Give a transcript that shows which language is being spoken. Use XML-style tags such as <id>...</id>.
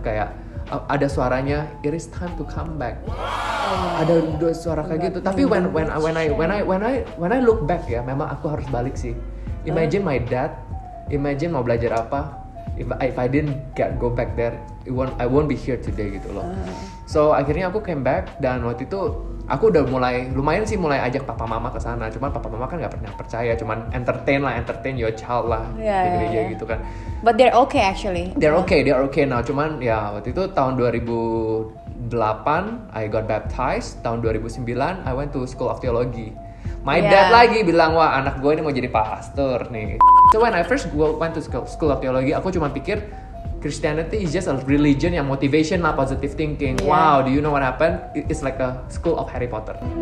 <id>Kayak ada suaranya,</id> <en>it is time to come back.</en> <id>Ada dua suara kayak gitu. Tapi</id> <en>when I look back</en> <id>ya, memang aku harus balik sih.</id> <en>Imagine my dad, imagine</en> <id>mau belajar apa.</id> <en>If I didn't go back there, I won't be here today gitu loh.</en> <id>So akhirnya aku</id> <en>came back</en> <id>dan waktu itu aku udah lumayan mulai ajak papa mama ke sana. Cuman papa mama kan nggak pernah percaya, cuman</id> <en>entertain your child</en> <id>lah di gereja gitu kan.</id> <en>But they're okay actually. They're okay now.</en> <id>Cuman ya waktu itu tahun 2008</id> <en>I got baptized. Tahun 2009 I went to School of Theology. My dad</en> <id>lagi bilang, wah anak gue ini mau jadi pastor nih.</id> <en>So when I first went to School of Theology,</en> <id>aku cuma pikir</id> <en>Christianity is just a religion yang motivation lah, positive thinking. Wow, do you know what happened? It's like a school of Harry Potter.</en>